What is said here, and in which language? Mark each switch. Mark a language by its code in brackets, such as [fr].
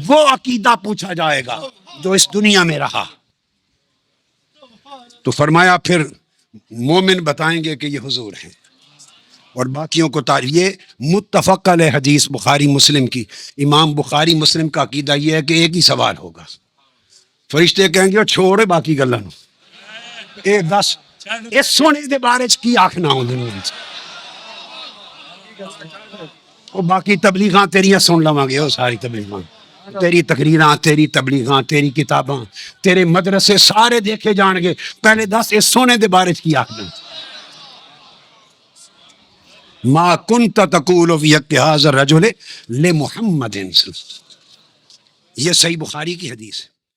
[ur] وہ عقیدہ پوچھا جائے گا جو اس دنیا میں رہا. تو فرمایا پھر مومن بتائیں گے کہ یہ حضور ہیں، اور باقیوں کو یہ متفق علیہ حدیث بخاری مسلم کی. امام بخاری مسلم کا عقیدہ یہ ہے کہ ایک ہی سوال ہوگا. [pa] فرشتے کہیں گے چھوڑے باقی گلاں نوں، اے دس اس سونے دے بارے چ کی آکھنا ہوندے نے. وہ باقی تبلیغاں تیریاں سن لواں گے، وہ ساری تبلیغاں، تیری تقریراں، تیری تبلیغاں، تیری کتاباں، تیرے مدرسے سارے دیکھے جان گے. پہلے دس اس سونے دے بارے چ کی آکھنا. [ar] ما کنت تقول فی حق ھذا الرجل لمحمد، [ur] یہ صحیح بخاری کی حدیث ہے.